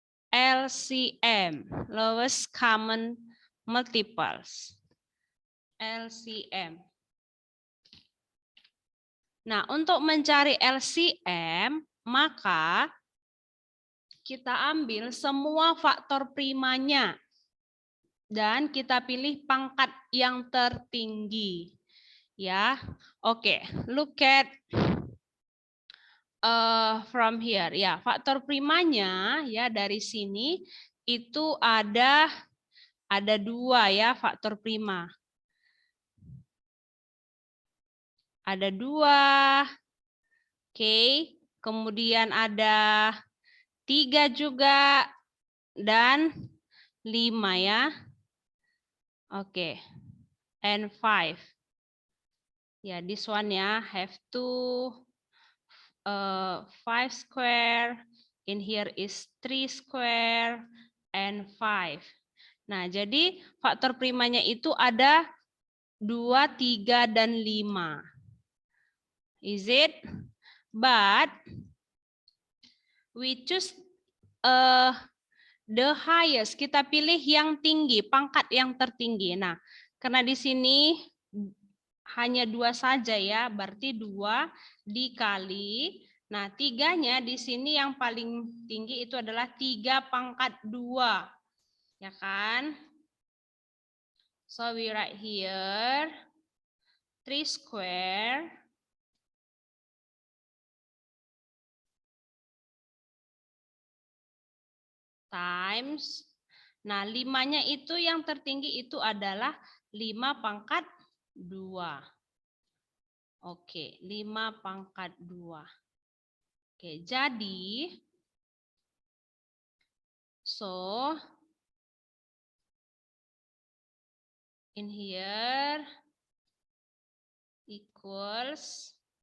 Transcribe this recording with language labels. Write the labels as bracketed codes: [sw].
[en] LCM, lowest common multiples. LCM. [id] Nah, untuk mencari LCM, maka kita ambil semua faktor primanya dan kita pilih pangkat yang tertinggi. [en] Ya, oke. Look at from here. [id] Ya, faktor primanya ya dari sini itu ada 2 ya faktor prima. Ada 2. Oke, kemudian ada 3 juga dan 5 ya. [en] Oke. And 5. Ya, this one ya have 2 5 square. In here is 3 square and 5. [id] Nah, jadi faktor primanya itu ada 2, 3, dan 5. [en] Is it? But we choose the highest. [id] Kita pilih yang tinggi, pangkat yang tertinggi. Nah, karena di sini hanya 2 saja ya, berarti 2 dikali. Nah, 3-nya di sini yang paling tinggi itu adalah 3 pangkat 2. Ya kan? [en] So we write here 3 square times. [id] Nah, 5-nya itu yang tertinggi itu adalah 5 pangkat 2. Oke, 5 pangkat 2. [en] Oke, jadi so in here equals